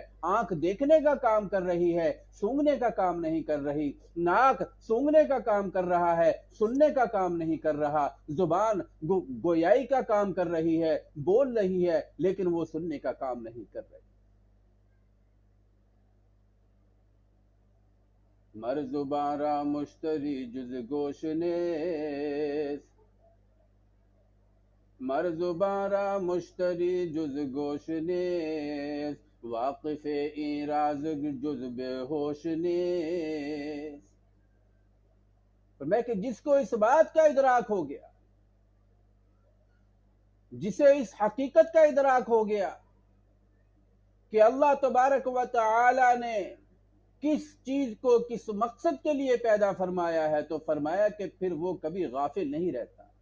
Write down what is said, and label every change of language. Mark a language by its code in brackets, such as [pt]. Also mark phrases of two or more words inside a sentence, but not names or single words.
[ur] آنکھ دیکھنے کا کام کر رہی ہے، سونگھنے کا کام نہیں کر رہی، ناک سونگھنے کا کام کر رہا ہے، سننے کا کام نہیں کر رہا، زبان گویائی کا کام کر رہی ہے، بول رہی ہے، لیکن وہ سننے کا کام نہیں کر رہی۔ [fa] مر زبان را مشتری جز گوش نیست، مر زبان را مشتری جز گوش نیست، واقف این راز جز بے ہوش نیست۔ [ur] فرمایا کہ جس کو اس بات کا ادراک ہو گیا، جسے اس حقیقت کا ادراک ہو گیا کہ اللہ تبارک و تعالی نے کس چیز کو کس مقصد کے لیے پیدا فرمایا ہے، تو فرمایا کہ پھر وہ کبھی غافل نہیں رہتا،